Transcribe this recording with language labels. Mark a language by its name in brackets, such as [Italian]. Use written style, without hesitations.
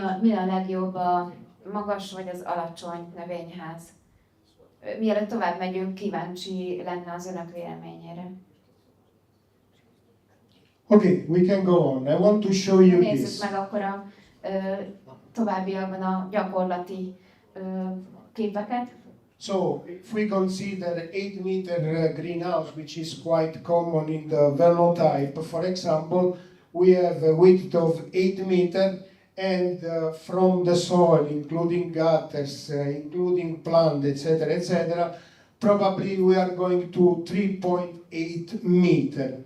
[Hungarian] Mi a legjobb a magas vagy az alacsony növényház? Mielőtt tovább megyünk, kíváncsi lenne az önök véleményére. [English] Okay, we can go on. I want to show you this. [Hungarian] Nézzük meg akkor a továbbiakban a gyakorlati képeket. [English] So if we consider 8 meter greenhouse, which is quite common in the Vernon type, for example, we have a width of 8 meter, and from the soil, including gutters, including plant, etc., probably we are going to 3.8 meter.